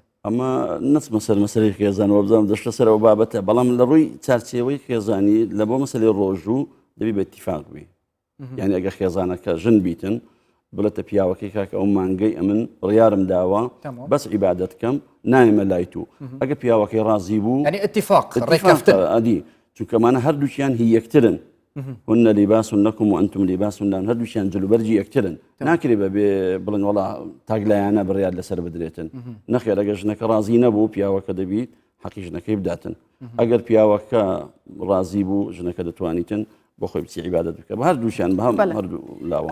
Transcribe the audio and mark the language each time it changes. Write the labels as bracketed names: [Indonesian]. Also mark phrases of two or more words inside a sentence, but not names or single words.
[Central Kurdish] ئەمە نەچمە سەر مەسەلەی خێزانەوە بزانم دەشتە سەرەوە بابەتە بەڵام لە ڕووی چارچێوەی خێزانی لە بۆ مەسەلەی ڕۆژوو دەبی بە اتیفاق بی یعنی ئەگە خێزانەکە ژن بیتن بڵێتە پیاوەکەی کاکە ئەو مانگەی ئەمن ڕیارم داوە بەس عیبادەت بکەم نایمە لای تو ئەگە پیاوەکەی ڕازی بوو ینی اتیفاق ڕێکەفتەدی چونکەمانە هەردووچیان هی یەکترن [Arabic] هن لباس لكم وانتم لباس لهم [Central Kurdish] هەردووچیان جلوبەرجی یەکترن ناکرێ بەبێ بڵێن وەڵا تاگلایانە بڕیار لەسەر بدرێتن نەخێر ئەگەر ژنەکە ڕازی نەبوو پیاوەکە دەبیت حەقی ژنەکەی بداتن ئەگەر پیاوەکە ڕازی بوو ژنەکە دەتوانیتن بۆ خۆی بچی عیبادەت بکە بە هەردووشیان بە هەم هەردوو لاوە